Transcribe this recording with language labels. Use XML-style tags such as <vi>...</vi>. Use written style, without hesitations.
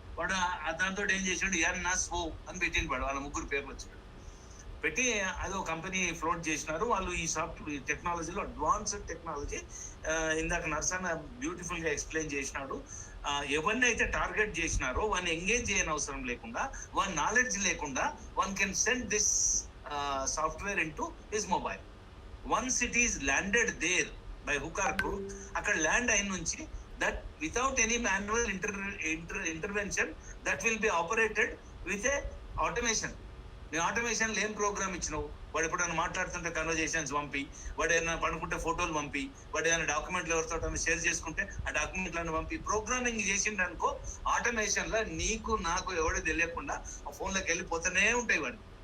<te>వాడు దాంతో ఏం చేసాడు, ఎన్ఎస్ఓ అని పెట్టిండు. వాళ్ళ 3 పేర్లు వచ్చాడు పెట్టి అది ఒక కంపెనీ ఫ్లోట్ చేసినారు వాళ్ళు. ఈ సాఫ్ట్వేర్ టెక్నాలజీలో అడ్వాన్స్డ్ టెక్నాలజీ, ఇందాక నర్సన్న బ్యూటిఫుల్ గా ఎక్స్ప్లెయిన్ చేసినాడు. ఎవరిని అయితే టార్గెట్ చేసినారో వాడిని ఎంగేజ్ చేయని అవసరం లేకుండా, వాని నాలెడ్జ్ లేకుండా</te> <en>One can send this software into his mobile. Once it is landed there by hook or crook,</en> <te>అక్కడ ల్యాండ్ అయిన నుంచి</te> <en>that without any manual intervention that will be operated with a automation.</en> <te>నీ automation ఏం programme ఇచ్చినావు? వాడు ఎప్పుడైనా మాట్లాడుతుంటే conversations పంపి, వాడు ఏదైనా పడుకుంటే ఫోటోలు పంపి, వాడు ఏదైనా డాక్యుమెంట్లు ఎవరితో షేర్ చేసుకుంటే ఆ డాక్యుమెంట్లను పంపి ప్రోగ్రామింగ్ చేసిండు అనుకో, ఆటోమేషన్ లో నీకు నాకు ఎవడో తెలియకుండా ఆ ఫోన్లోకి వెళ్ళిపోతూనే ఉంటాయి వాడు.</te>